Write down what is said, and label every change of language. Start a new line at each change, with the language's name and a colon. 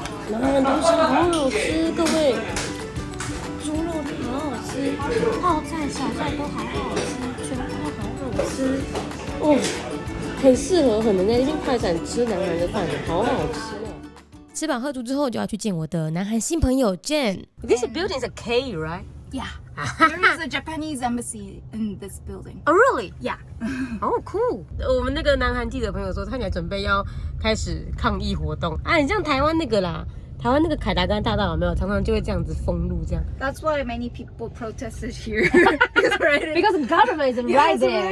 Chinese: 南韩东西好好吃，各位。猪肉好好吃，泡菜、小菜都好好吃，全部都好好吃。哦。很适合很能在那边快闪吃南韩的饭，好好吃哦！吃饱喝足之后，就要去见我的南韩新朋友 Jen。
English: This building is a K, right? Yeah. There is a Japanese embassy in this building. Oh, really? Yeah. Oh, cool.
Chinese: 我们那个南韩记者朋友说，他现在准备要开始抗议活动。啊，你像台湾那个啦，台湾那个凯达格兰大道有没有？常常就会这样子封路这样。
English: That's why many people protested here. Because the government is right there.